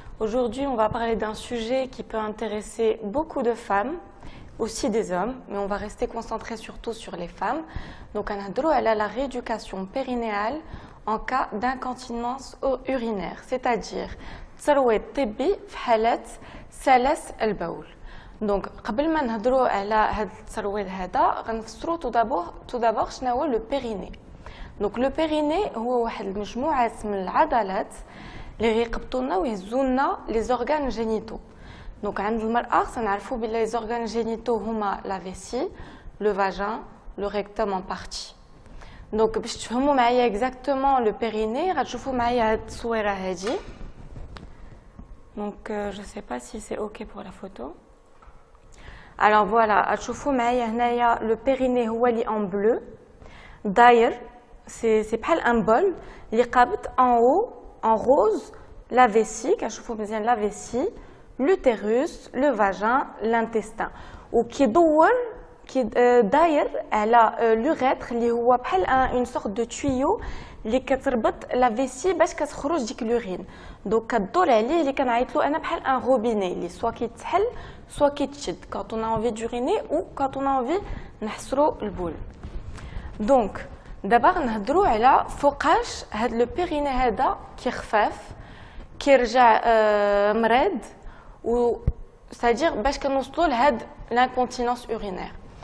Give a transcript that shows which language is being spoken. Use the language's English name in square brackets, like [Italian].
[French] Aujourd'hui, on va parler d'un sujet qui peut intéresser beaucoup de femmes, aussi des hommes, mais on va rester concentré surtout sur les femmes. Donc, on a la rééducation périnéale en cas d'incontinence urinaire, c'est-à-dire [Arabic] تصرويد طبي في حالات سلس البول. Donc, قبل ما نهضروا على هذا التصرويد هذا غنفسروا [French] tout d'abord [Arabic] شنو هو le périnée. Donc le périnée هو واحد المجموعة من العضلات اللي غيقبطوا لنا ويهزوا لنا [French] les organes génitaux. Donc [Arabic] عند المرأة سنعرفوا بلي [French] les organes génitaux هما la vessie, le vagin, le rectum en partie. [Arabic] Donc باش تفهموا معايا exactement le périnée غتشوفوا معايا هاد التصويرة هادي. [French] Donc je sais pas si c'est OK pour la photo. Alors voilà, [Arabic] غتشوفوا معايا هنايا [French] le périnée هو اللي en bleu. [Arabic] داير c'est بحال un bol اللي قابط en haut en rose la vessie كنشوفوا مزيان la vessie, l'utérus, le vagin, l'intestin وكيدور داير على l'urètre اللي هو بحال [French] une sorte de tuyau [Arabic] اللي كتربط la vessie باش كتخرج ديك l'urine. دونك كدور عليه اللي كنعيط له انا بحال un robinet اللي سوا كيتحل سوا كيتشد [French] quand on a envie [Arabic] d'uriner ou quand on a envie نحصروا البول. دونك دابا نهضروا على فوقاش هاد لو بيريني هذا كيخفاف كيرجع مريض و c'est-à-dire باش كنوصلوا لهاد l'incontinence urinaire.